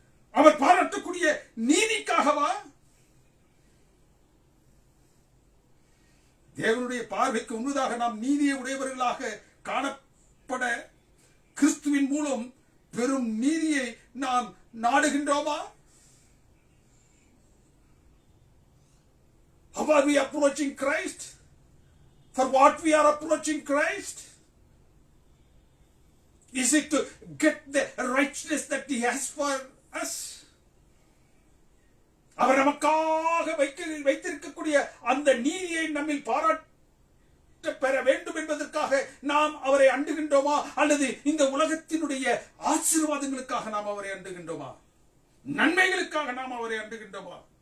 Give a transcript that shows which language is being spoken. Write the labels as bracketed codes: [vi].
[ta] அவர் பாராட்டக்கூடிய நீதிக்காகவா? தேவனுடைய பார்வைக்கு முன்னதாக நாம் நீதியை உடையவர்களாக காணப்பட கிறிஸ்துவின் மூலம் பெரும் நீதியை நாம் நாடுகின்றோமா? [en] How are we approaching Christ? For what we are approaching Christ? Is it to get the righteousness that He has for us? [ta] அவர் நமக்காக வைத்திருக்கக்கூடிய அந்த நீதியை நம்மில் பாராட்ட பெற வேண்டும் என்பதற்காக நாம் அவரை அண்டுகின்றோமா? அல்லது இந்த உலகத்தினுடைய ஆசீர்வாதங்களுக்காக நாம் அவரை அண்டுகின்றோமா? நன்மைகளுக்காக நாம் அவரை அண்டுகின்றோமா?